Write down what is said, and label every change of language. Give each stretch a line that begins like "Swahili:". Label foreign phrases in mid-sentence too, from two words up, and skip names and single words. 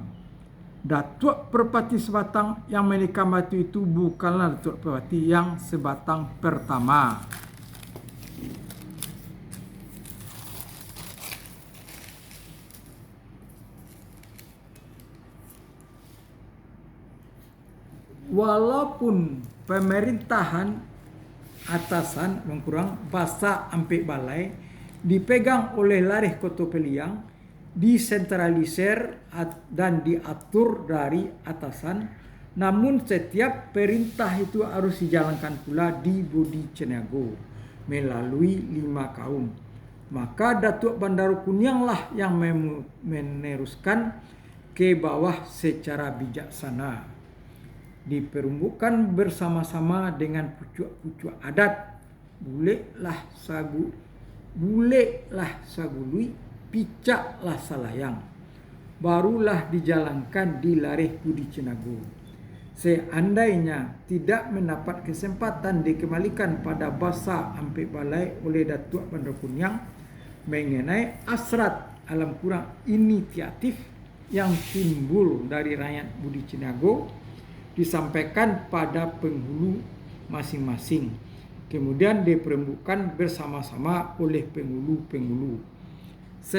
Indonesian: Datuk Perpati Sabatang yang menikam batu itu bukanlah Datuk Perpati yang Sabatang pertama. Walaupun pemerintahan atasan Basa Ampek Balai dipegang oleh Lareh Koto Piliang, disentralisir dan diatur dari atasan, namun setiap perintah itu harus dijalankan pula di Budi Caniago melalui 5 kaum. Maka Datuk Bandar Kuniang lah yang meneruskan ke bawah secara bijaksana, diperumbukan bersama-sama dengan pucuk-pucuk adat,
Minangkabau: buleklah sagului, picaklah salayang,
Indonesian: barulah dijalankan di Lareh Budi Caniago. Seandainya tidak mendapat kesempatan dikembalikan pada Basa Ampek Balai oleh Datuk Bandar Kuniang mengenai asrat inisiatif yang timbul dari rakyat Budi Caniago, disampaikan pada penghulu masing-masing, kemudian diperembukan bersama-sama oleh penghulu-penghulu.